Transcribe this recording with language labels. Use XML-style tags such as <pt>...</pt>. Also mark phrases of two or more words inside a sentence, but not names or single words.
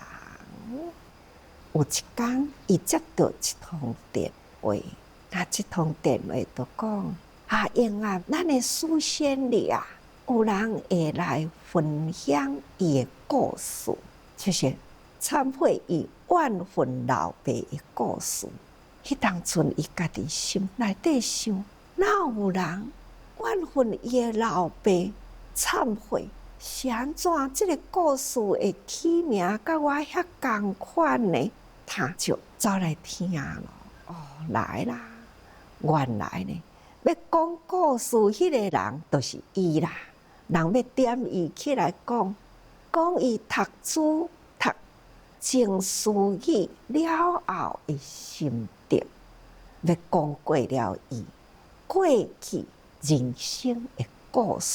<nan>有一天，伊接到一通电话，那这通电话就讲：啊，因啊，咱的书仙里啊，有人会来分享伊的故事，就是忏悔伊怨恨老爸的故事。迄当阵，伊家己心内底想：哪有人怨恨伊的老爸？忏悔是安怎？这个故事会起名，甲我遐共款呢？他就走来听咯。哦，来啦！原来呢，要讲故事迄个人就是伊啦。人要点伊起来讲伊读书读情绪语了后的心得，要讲过了伊过去人生的故事。</nan>